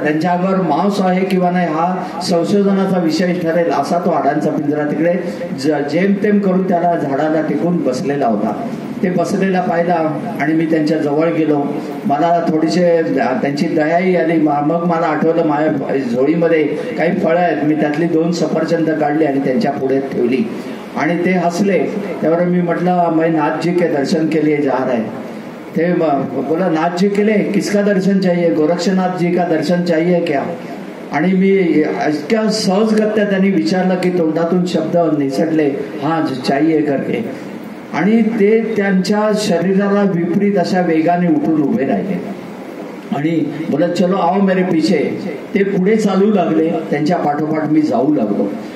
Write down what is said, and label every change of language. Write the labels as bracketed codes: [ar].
[mr] त्यांच्या अंगावर मांस आहे किंवा नाही हा संशोधनाचा विषय ठरेल असा तो हाडांचा पिंजरा तिकडे जेमतेम करून त्याला झाडाला टेकून बसलेला होता. ते बसलेला पाहिला आणि मी त्यांच्या जवळ गेलो. मला थोडीशी त्यांची दयाही आली. मग मला आठवलं माझ्या झोळीमध्ये काही फळं आहेत. मी त्यातली 2 सफरचंद काढली आणि त्यांच्या पुढे ठेवली आणि ते हसले. त्यावर मी म्हटलं [hi] मैं नाथ जी के दर्शन के लिए जा रहा है. ते बोला नाथ जी के लिए किसका दर्शन चाहिए, गोरक्षनाथ जी का दर्शन चाहिए क्या. [mr] आणि मी इतक्या सहजगत्या त्यांनी विचारलं की तोंडातून शब्द निसटले [hi] हा चाहिए करके. [mr] आणि ते त्यांच्या शरीराला विपरीत अशा वेगाने उठून उभे राहिले आणि बोलत [hi] चलो आओ मेरे पीछे. [mr] ते पुढे चालू लागले. त्यांच्या पाठोपाठ मी जाऊ लागलो